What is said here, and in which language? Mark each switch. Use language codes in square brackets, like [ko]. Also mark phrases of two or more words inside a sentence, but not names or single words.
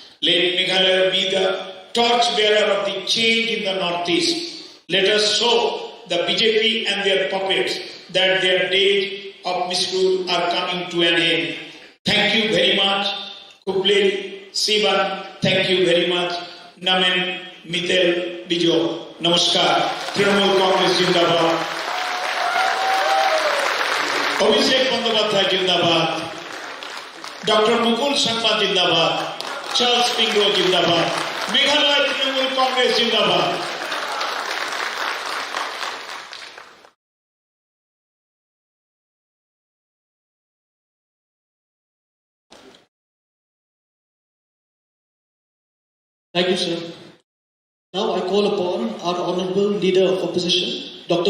[en] Let Meghalaya be the torchbearer of the change in the Northeast. Let us show the BJP and their puppets that their days of misrule are coming to an end. Thank you very much. Kuble, Sivan, thank you very much. Namen, Mitel, Bijo. Namaskar. Trinamool Congress Jindabad. Abhishek Bandyopadhyay Jindabad. Dr. Mukul Sharma Jindabad. Charles Pingro Jindabad. Meghalaya Trinamool Congress Jindabad. Thank you, sir. Now I call upon our Honorable Leader of Opposition, Dr.